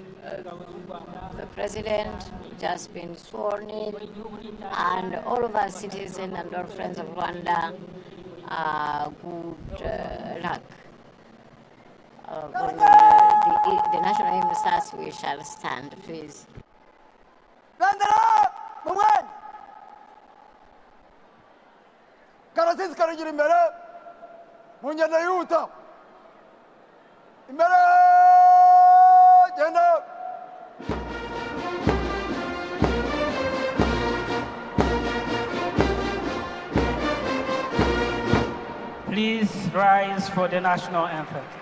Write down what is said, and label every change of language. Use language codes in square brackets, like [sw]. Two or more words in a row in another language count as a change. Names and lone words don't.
[en] The president who just been sworn in, and all of our citizens and all friends of Rwanda, good luck. When the national hymn starts, we shall stand, please. [rw] Bandera mu mwanya karasisi karagira imbere mu ngendo yihuta imbere genda. [en] Please rise for the national anthem.